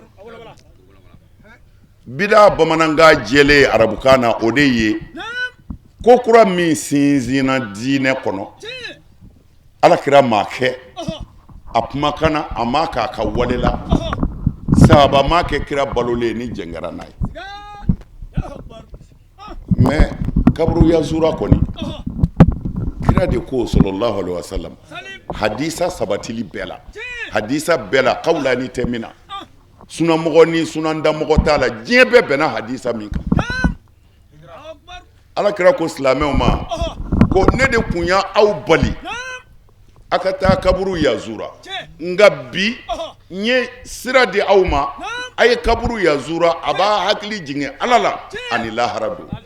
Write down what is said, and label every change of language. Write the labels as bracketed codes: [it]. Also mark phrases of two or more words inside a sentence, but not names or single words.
[bm] bida bamanankan jɛlen arabukan na o de ye ko kura min sinzina diinɛ kɔnɔ alakira m'a kɛ a kumakana a m'a k'a ka wale la sahaba m'a kɛ kira balolen ni jɛngɛra n'a ye mais kaburu yazura kɔni kira de ko [ar] صلى الله عليه وسلم [bm] hadisa sabatili bɛɛ la hadisa bɛɛ la kawulani tɛ min na sunamɔgɔ ni sunandamɔgɔ t'a la diɲɛ bɛɛ bɛnna hadisa min kan alakira ko silamɛw ma ko ne de kun y'a aw bali a ka taa kaburu yazura nka bi n ye sira di aw ma a ye kaburu yazura a b'a hakili jigin ala la ani lahara don